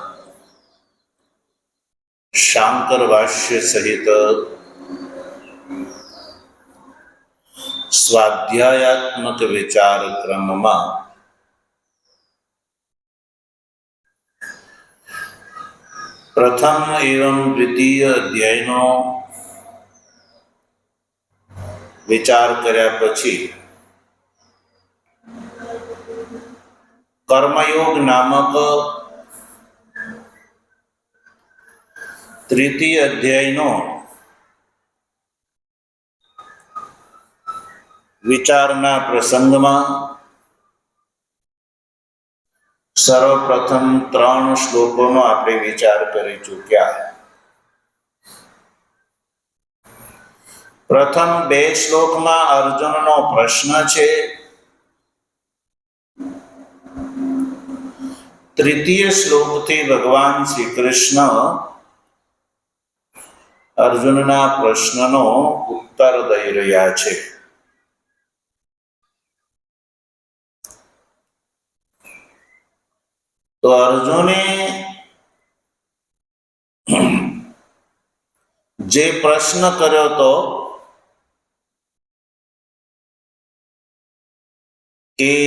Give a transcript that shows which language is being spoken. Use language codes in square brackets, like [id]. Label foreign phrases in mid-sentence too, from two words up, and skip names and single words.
[hi] शांकर भाष्य सहित स्वाध्यायात्मक विचार क्रम में [gu] પ્રથમ એવં દ્વિતીય અધ્યાયનો વિચાર કર્યા પછી કર્મયોગ નામક તૃતીય અધ્યાયનો વિચારના પ્રસંગમાં સર્વપ્રથમ 3 શ્લોકોનો આપણે વિચાર કરી ચૂક્યા। પ્રથમ 2 શ્લોકમાં અર્જુનનો પ્રશ્ન છે। તૃતીય શ્લોકથી ભગવાન શ્રી કૃષ્ણ અર્જુનના પ્રશ્નનો ઉત્તર દઈ રહ્યા છે। તો અર્જુને જે પ્રશ્ન કર્યો તો કે